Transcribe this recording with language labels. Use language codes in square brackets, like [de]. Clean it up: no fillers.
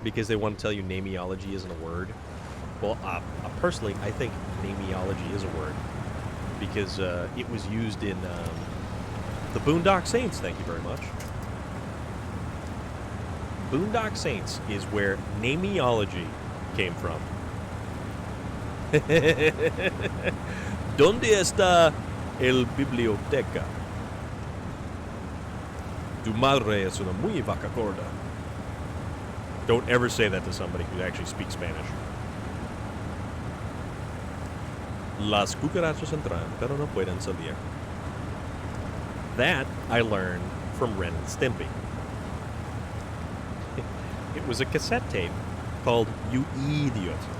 [en] Because they want to tell you nameology isn't a word. Well, personally, I think nameology is a word. Because it was used in the Boondock Saints, thank you very much. Boondock Saints is where nameology came from. [es] ¿Dónde está el biblioteca? Tu madre es una muy vaca gorda. [en] Don't ever say that to somebody who actually speaks Spanish. [es] Las cucarachas entran, pero no pueden salir. [en] That I learned from Ren and Stimpy. It was a cassette tape called You Idiot.